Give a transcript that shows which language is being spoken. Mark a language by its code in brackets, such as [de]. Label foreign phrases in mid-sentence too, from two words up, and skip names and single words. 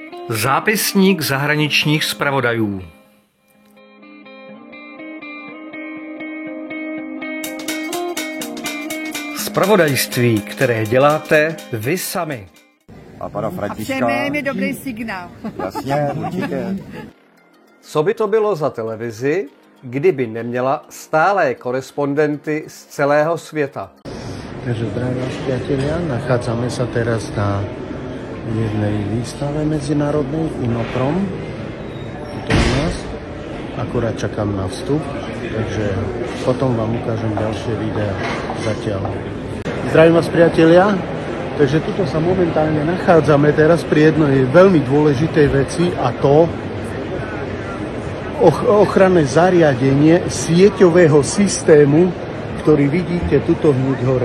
[cs] Zápisník zahraničních zpravodajů. Zpravodajství, které děláte vy sami. A pana Františka. A všem je dobrý signál. Jasně, určitě. Co by to bylo za televizi, kdyby neměla stálé korespondenty z celého světa? [sk] Takže zdravím vás, priatelia, nachádzame sa teraz na jednej výstave medzinárodnej Inoprom, tuto u nás. Akurát čakám na vstup, takže potom vám ukážem ďalšie videa zatiaľ. Zdravím vás, priatelia, takže tuto sa momentálne nachádzame teraz pri jednej veľmi dôležitej veci, a to ochranné zariadenie sieťového systému, ktorý vidíte tuto hneď hore.